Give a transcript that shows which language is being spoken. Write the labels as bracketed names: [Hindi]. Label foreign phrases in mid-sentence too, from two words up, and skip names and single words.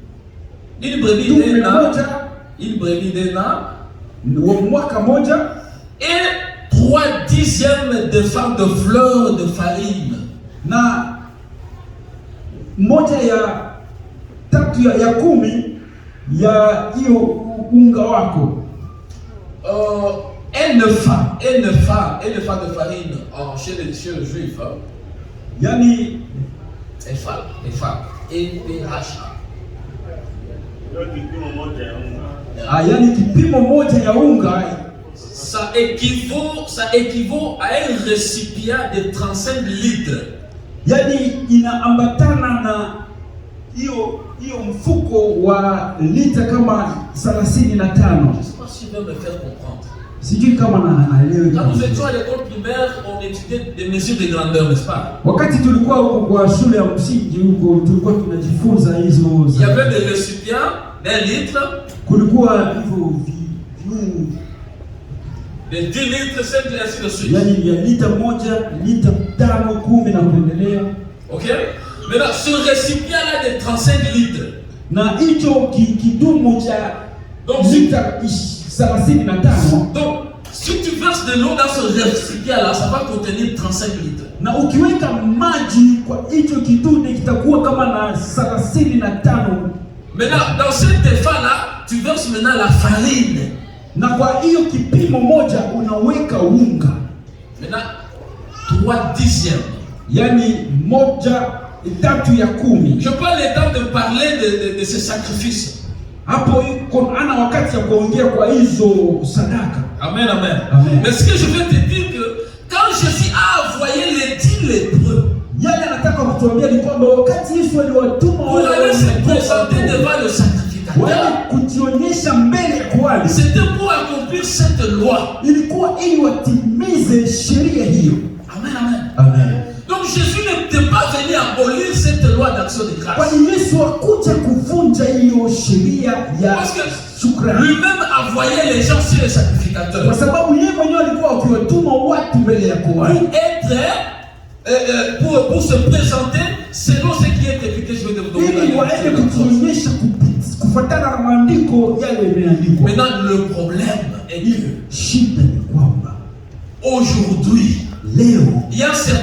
[French] une brebis [Swahili] dume [French] d'un an, [Swahili] moja [French] une brebis d'un an, [Swahili] wa mwaka moja, [French] et 3/10 de farine de fleur de farine. [Swahili] na moja ya 3 ya 10 ya hiyo unga wako. [French] Un ephah de farine chez les juifs. [Swahili] Yani [French] Ephah, EPH. [Swahili] yani kipimo moja ya unga [French] Ça équivaut à un récipient de 35 litres. [Swahili] yani inaambatana na hiyo mfuko wa lita kama 35. [French] Je ne sais pas si je vais me faire comprendre. [Swahili] Sijui kama naelewa. [French] Quand nous étions à l'école primaire, on étudiait des mesures de grandeur, n'est-ce pas? [Swahili] Wakati tulikuwa huko kwa shule ya msingi huko, tulikuwa tunajifunza hizo. [French] Il y avait des récipients d'1 litre, [Swahili] kulikuwa hivyo [French] de 10 litres, 5 litres, ainsi de suite. [Swahili] yani ya lita 1, lita 5, 10 na kuendelea. [French] Ok? Maintenant, ce récipient-là de 35 litres, [Swahili] na hicho kidumu cha lita 35. [French] Donc, si tu verses de l'eau dans ce récipient-là, ça va contenir 35 litres. [Swahili] Na ukiweka maji kwa hicho kidumu kitakuwa kama na 35. [French] Maintenant, dans cet ephah-là, tu verses maintenant la farine. [Swahili] Na kwa hiyo kipimo moja unaweka unga. [French] Maintenant, 3/10. [Swahili] Yani 1/3 ya 10. [French] Je prends le temps de parler de ce sacrifice. [Swahili] Hapo ana wakati ya kuongea kwa hizo sadaka. [French] Amen, amen. [Swahili] Amen. [French] Mais ce que je veux te dire que quand Jésus a envoyé les 10 lépreux, [Swahili] yale anataka kutuambia ni kwamba wakati Yesu aliwatuma [French] pour aller se présenter devant le sacrificateur, [Swahili] wale kujionyesha mbele ya kuhani, [French] c'était pour accomplir cette loi. [Swahili] ilikuwa ili watimize sheria hiyo. [French] Amen, amen. [Swahili] Amen. [French] Donc Jésus n'était pas venu abolir cette loi d'action de grâce. [Swahili] Kwani Yesu hakuja kuvunja hiyo sheria ya [French] Parce que [Swahili] shukrani. [French] lui-même envoyait les gens sur le sacrificateur. [Swahili] Kwa sababu yeye mwenyewe alikuwa akiwatuma watu mbele ya kuhani. [French] Pour se présenter selon ce qui est écrit, je vais te donner. [Swahili] Ili waende kujionyesha kufuatana na maandiko yale yameandikwa. [French] Maintenant, le problème est que [Swahili] shida ni kwamba [French] aujourd'hui, [Swahili] leo [French] il y a